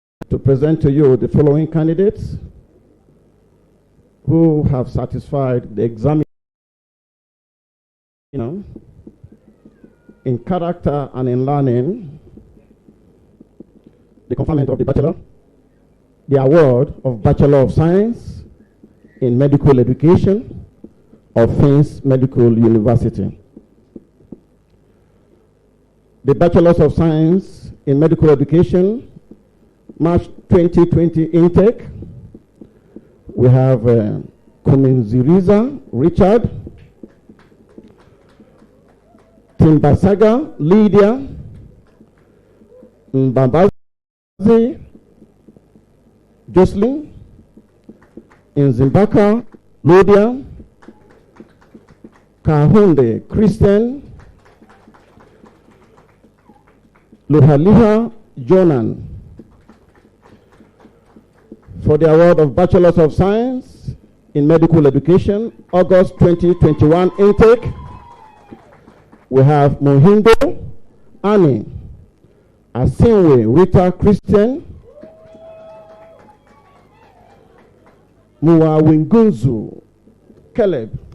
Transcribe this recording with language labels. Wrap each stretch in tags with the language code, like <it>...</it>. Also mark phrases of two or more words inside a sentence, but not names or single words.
<en>to present to you the following candidates who have satisfied the examiner in character and in learning, the conferment of the bachelor, the award of Bachelor of Science in Medical Education of Fins Medical University. The Bachelors of Science in Medical Education, March 2020 intake. We have Kuminziriza Richard, Timbasaga Lydia, Mbambazi Jocelyn, Nzimbaka Lydia, Kahunde Christian, Luhaliha Jonan. For the award of Bachelors of Science in Medical Education, August 2021 intake, we have Mohindo Annie, Asinwe Rita Christian, Muawingunzu Caleb.</en>